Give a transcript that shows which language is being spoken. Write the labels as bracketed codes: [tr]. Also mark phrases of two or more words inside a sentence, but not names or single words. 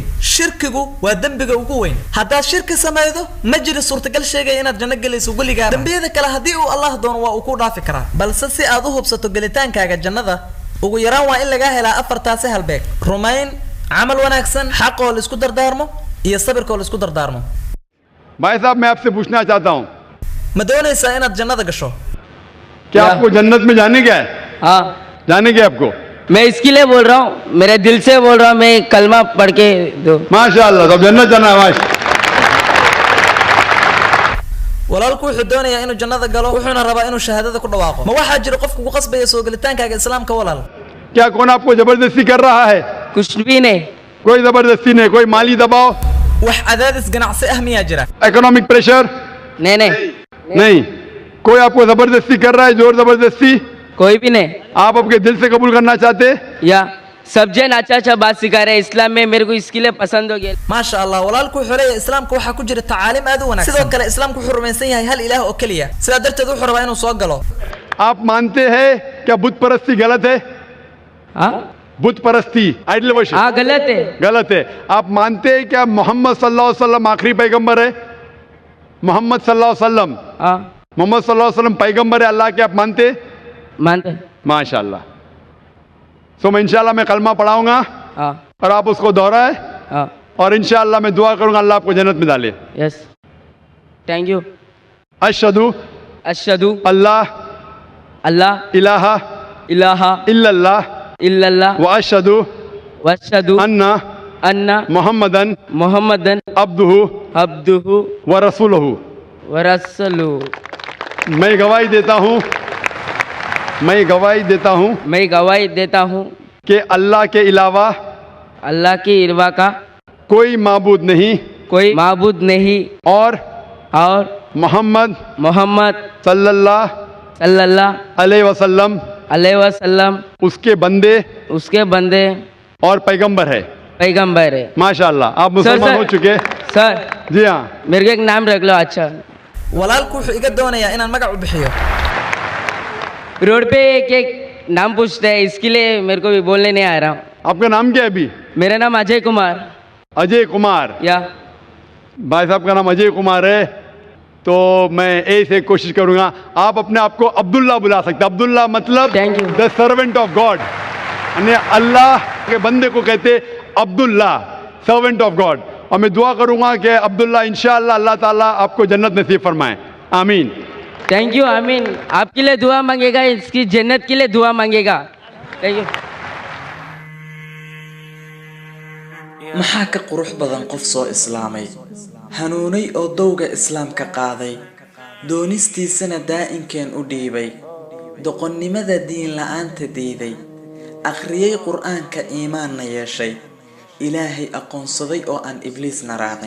[so] shirkigu waa dambiga ugu weyn. haddaad shirki samaydo ma jiro suurtagal sheegaya inaad janno gelayso weligaa. dambiyada kale haddii uu allah doono waa uu ku dhaafi karaa, balse si aad u hubsato gelitaankaaga jannada ugu yaraan waa in laga helaa afartaasi halbeeg: rumayn, camal wanaagsan, xaqoo la isku dardaarmo iyo sabirkoo la isku dardaarmo. [hi] भाई साहब मैं आपसे पूछना चाहता हूँ, [so] ma doonaysaa inaad jannada gasho? [hi] क्या आपको जन्नत में जाने का है? हाँ, जाने का आपको? मैं इसके लिए बोल रहा हूँ, मेरे दिल से बोल रहा हूँ, मैं कलमा पढ़ के दो। माशाअल्लाह, तो जन्नत जाना है माशा। [so] walaalku wuxuu doonayaa inuu jannada galo, wuxuuna rabaa inuu shahaadada ku dhawaaqo. ma waxaa jira qof kugu qasbaya soo gelitaankaaga islaamka walaal? [hi] क्या कौन आपको जबरदस्ती कर रहा है? कुछ भी नहीं। कोई जबरदस्ती नहीं, कोई माली दबाव, [so] wax cadaadis ganacsi ah miyaa jira? [en] economic pressure [hi] नहीं नहीं, नहीं, कोई आपको जबरदस्ती कर रहा है, जोर जबरदस्ती? कोई भी नहीं। आप आपके दिल से कबूल करना चाहते? या सब जन अच्छा अच्छा बात सिखा रहे हैं इस्लाम में, मेरे को इसके लिए पसंद हो गया। [ar] ما شاء الله, [so] walaalku wuxuu leeyahay islaamka waxaa ku jira tacaalim aad u wanaagsan. sidoo kale islaamku wuxuu rumaysan yahay hal ilaah oo keliya, sidaa darteed wuxuu rabaa inuu soo galo. [hi] आप मानते हैं क्या बुत परस्ती गलत है? हाँ बुत परस्ती, [en] idol worship [hi] हाँ, गलत है। गलत है। आप मानते हैं क्या मोहम्मद [ar] صلى الله عليه وسلم [hi] आखिरी पैगंबर है? [ar] मोहम्मद صلى الله عليه وسلم, [hi] हाँ मोहम्मद [ar] صلى الله عليه وسلم [hi] पैगंबर है अल्लाह के, आप मानते हैं? मानते। माशाअल्लाह। सो मैं इंशाल्लाह मैं कलमा पढ़ाऊंगा हाँ और आप उसको दोहराए हाँ, और इंशाल्लाह मैं दुआ करूंगा अल्लाह आपको जन्नत में डाले। [en] Yes, thank you. [ar] अशहदु अशहदु अल्लाह अल्लाह इलाहा इलाहा इल्लल्लाह इल्लल्लाह وأشهد وأشهد अन्ना अन्ना मुहम्मदन मुहम्मदन अब्दुहु अब्दुहु ورسوله. ورسوله. [hi] मैं गवाही देता हूँ, मैं गवाही देता हूँ मैं गवाही देता हूँ कि अल्लाह के अलावा अल्लाह की इरवा का कोई माबूद नहीं कोई माबूद नहीं और और मोहम्मद मोहम्मद सल्लल्लाहु सल्लल्लाहु [ar] عليه وسلم عليه وسلم [hi] उसके बंदे उसके बंदे और पैगंबर है। पैगंबर है। माशाअल्लाह, आप मुसलमान हो चुके? सर जी हाँ। मेरे को एक नाम रख लो। अच्छा, [so] walaalku wuxuu iga doonayaa inaan magac u bixiyo. [hi] रोड पे एक एक नाम पूछते हैं, इसके लिए मेरे को भी बोलने नहीं आ रहा हूँ। आपका नाम क्या है अभी? मेरा नाम अजय कुमार। अजय कुमार। या भाई साहब का नाम अजय कुमार है। तो मैं ऐसे कोशिश करूंगा, आप अपने आप को अब्दुल्ला बुला सकते हैं। अब्दुल्ला मतलब [en] Thank you. the servant of God, [hi] यानी अल्लाह के बंदे को कहते अब्दुल्ला, [en] servant of God. [hi] और मैं दुआ करूंगा कि अब्दुल्ला इंशाअल्लाह अल्लाह ताला आपको जन्नत नसीब फरमाए। आमीन। [en] thank you, आमीन। [hi] आपके लिए दुआ मांगेगा, इसकी जन्नत के लिए दुआ मांगेगा। [en] thank you. [so] maxaa ka qurux badan qof soo islaamay, hanuunay oo dowga islaamka qaaday, doonistiisana daa'inkeen u dhiibay, doqonnimada diin la'aanta diiday, akhriyey qur'aanka iimaanna yeeshay, ilaahay aqoonsaday oo aan ibliisna raacin.